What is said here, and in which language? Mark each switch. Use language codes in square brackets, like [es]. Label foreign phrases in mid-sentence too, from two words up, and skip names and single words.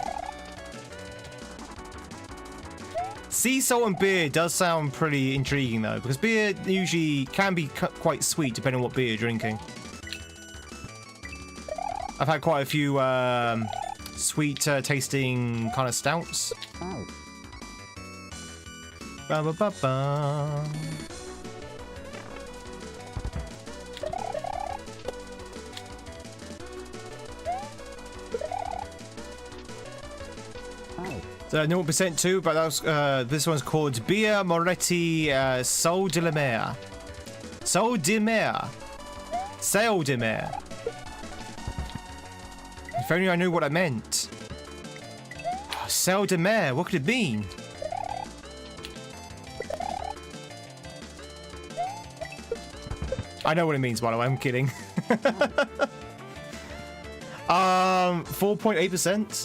[en] Sea salt and beer does sound pretty intriguing though, because beer usually can be quite sweet depending on what beer you're drinking. I've had quite a few sweet tasting kind of stouts. Ba ba ba ba. So 0% too, but that was this one's called Beer Moretti Sol de la Mer. Sol de Mer. Sail de Mer. If only I knew what I meant. Sail de Mer, what could it mean? I know what it means, by the way, I'm kidding. 4.8%.